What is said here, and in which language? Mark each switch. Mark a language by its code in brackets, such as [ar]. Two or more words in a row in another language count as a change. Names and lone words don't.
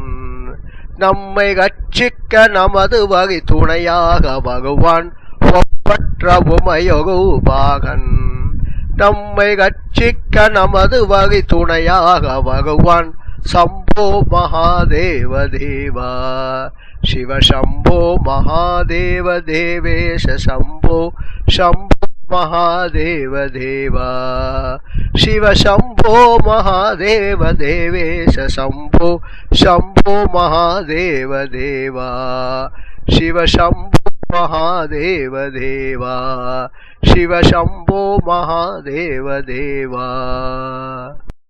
[ta] நம்மை ரட்சிக்க நமது வகை துணையாக வருவான் ஒப்பற்றவுமையொரு பாகன் நம்மை ரட்சிக்க நமது வகை துணையாக வருவான் [sa] शम्भो महादेव देवा शिव शम्भो महादेव देवेश शम्भो शंभो महादेव देवा शिव शंभो महादेव देवेश शंभो शंभो महादेव देवा शिव शंभो महादेव देवा शिव शंभो महादेव देवा।